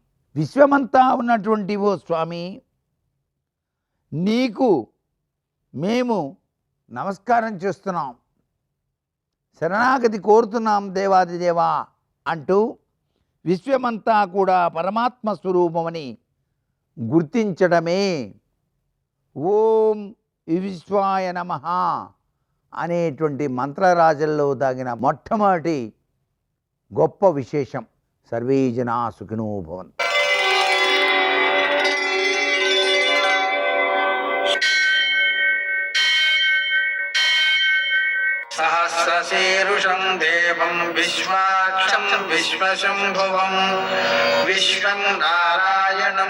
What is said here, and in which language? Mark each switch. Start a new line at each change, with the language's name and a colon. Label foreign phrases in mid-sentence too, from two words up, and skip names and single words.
Telugu: విశ్వమంతా ఉన్నటువంటి ఓ స్వామి, నీకు మేము నమస్కారం చేస్తున్నాం, శరణాగతి కోరుతున్నాం దేవాదిదేవా అంటూ విశ్వమంతా కూడా పరమాత్మ స్వరూపమని గుర్తించడమే
Sanskrit: ఓం విశ్వాయ నమః
Telugu: అనేటువంటి మంత్రరాజల్లో దాగిన మొట్టమొదటి గొప్ప విశేషం.
Sanskrit: సర్వే జనా సుఖినో భవంతు. सहस्रशीर्षं देवं विश्वाक्षं विश्वशम्भुवं विश्वं नारायणं